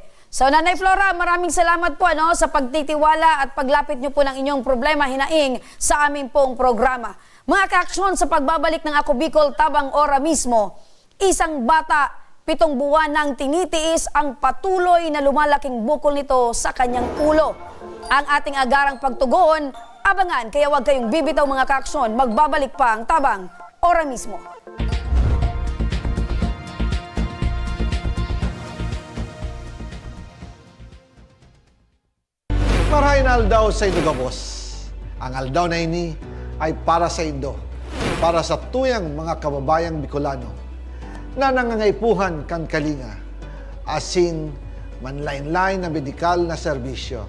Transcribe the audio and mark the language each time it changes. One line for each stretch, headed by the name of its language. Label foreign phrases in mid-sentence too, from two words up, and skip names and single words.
Filipino: So, Nanay Flora, maraming salamat po sa pagtitiwala at paglapit nyo po ng inyong problema, hinaing sa aming pong programa. Mga kaaksyon sa pagbabalik ng Ako Bicol tabang ora mismo, isang bata 7 buwan nang tinitiis ang patuloy na lumalaking bukol nito sa kanyang ulo. Ang ating agarang pagtugon, abangan, kaya huwag kayong bibitaw mga kaaksyon. Magbabalik pa ang tabang ora mismo.
Bikol: Marahin aldaw sa Indo Gabos. Ang aldaw na ini ay para sa Indo, para sa tuyang mga kababayang Bicolano na nangangaipuhan kan kalinga, asin manlain-lain na medikal na serbisyo.